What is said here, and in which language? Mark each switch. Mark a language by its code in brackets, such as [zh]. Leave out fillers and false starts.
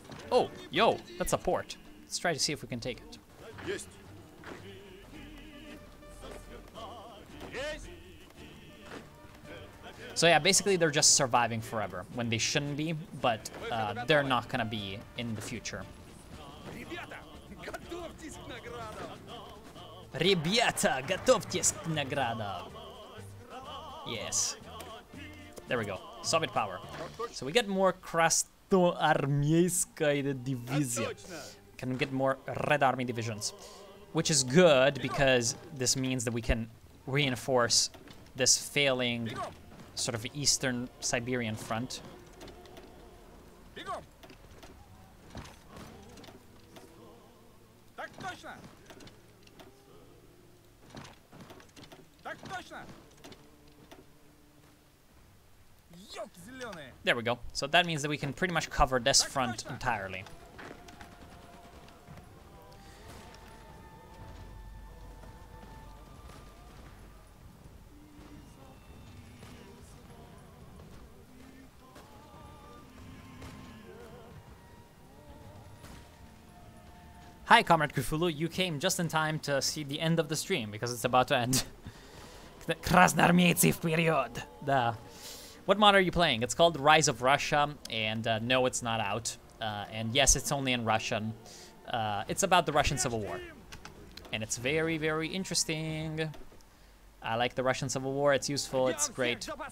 [en] Oh, yo, that's a port. Let's try to see if we can take it. [ru] Есть. [en] So yeah, basically they're just surviving forever when they shouldn't be, but they're not gonna be in the future. [ru] Ребята, готовьтесь к наградам! Ребята, готовьтесь к наградам. [en] Yes. There we go. Soviet power. So we get more [ru] Красноармейская дивизия. [en] Can get more Red Army divisions, which is good because this means that we can reinforce this failing sort of eastern Siberian front. [ru] Бегом! Так точно! Так точно! Ёлки зеленые! [en] There we go. So that means that we can pretty much cover this front entirely. Hi, Comrade Cthulhu. You came just in time to see the end of the stream because it's about to end. [ru] Krasnoarmeyцы вперед! Da. [en] What mod are you playing? It's called Rise of Russia, and no, it's not out. And yes, it's only in Russian. It's about the Russian Civil War. And it's very, very interesting. I like the Russian Civil War. It's useful. It's great.